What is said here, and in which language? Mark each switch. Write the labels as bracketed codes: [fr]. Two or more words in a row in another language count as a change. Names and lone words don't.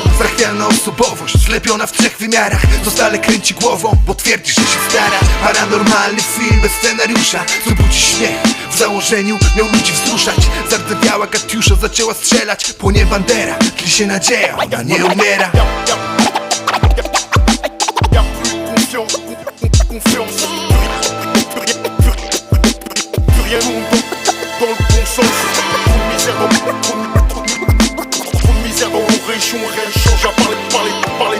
[pl] Zachwiana osobowość, zlepiona w trzech wymiarach. Zostale kręci głową, bo twierdzi, że się stara. Paranormalny film bez scenariusza, co budzi śmiech. W założeniu miał ludzi wzruszać. Zardzewiała Katiusza, zaczęła strzelać. Płonie bandera, tli się nadzieja, ona nie umiera. [fr] Y'a plus de confiance. Plus rien dans le bon sens. Trop de misère dans nos régions. Rien ne change à parler.